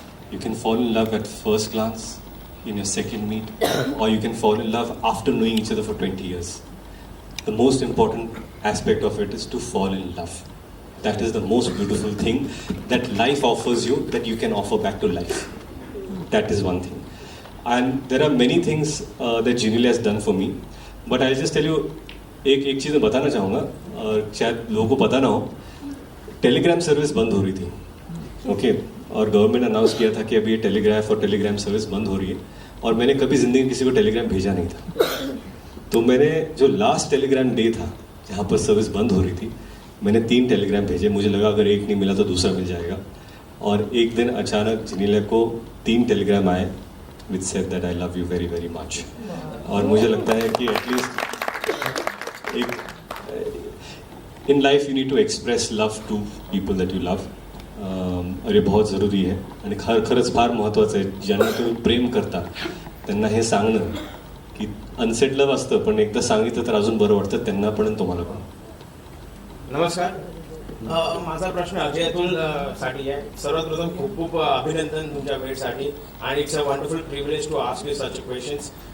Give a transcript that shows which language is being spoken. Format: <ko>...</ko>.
<en>You can fall in love at first glance, in your second meet, or you can fall in love after knowing each other for 20 years. The most important aspect of it is to fall in love. That is the most beautiful thing that life offers you, that you can offer back to life. That is one thing. And there are many things that Genelia has done for me. But I'll just tell you,</en> <hi>एक चीज़ मैं बताना चाहूँगा, और शायद लोगों को पता ना हो, टेलीग्राम सर्विस बंद हो रही थी. ओके, और गवर्नमेंट अनाउंस किया था कि अभी ये टेलीग्राफ और टेलीग्राम सर्विस बंद हो रही है, और मैंने कभी ज़िंदगी में किसी को टेलीग्राम भेजा नहीं था. तो मैंने जो लास्ट टेलीग्राम डे था जहाँ पर सर्विस बंद हो रही थी, मैंने 3 टेलीग्राम भेजे. मुझे लगा अगर एक नहीं मिला तो दूसरा मिल जाएगा. और एक दिन अचानक जिनेलिया को 3 टेलीग्राम आए</hi> <en>Which said that I love you very very much.</en> <hi>और मुझे लगता है कि</hi> <en>At least in life you need to express love to people that you love.</en> <mr>और हे बहुत ज़रूरी आहे आणि खरंच फार महत्त्वाचं आहे. ज्यांना तुम्ही प्रेम करता त्यांना हे सांगणं की अनसेट लव असतं, पण एकदा सांगितलं तर अजून बरं वाटतं त्यांना पण आणि तुम्हाला पण. नमस्कार. माझा प्रश्न अजय अतुल साठी आहे. सर्वात प्रथम खूप खूप अभिनंदन तुमच्या भेटसाठी आणि</mr> <en>It's a wonderful privilege to ask you such questions.</en>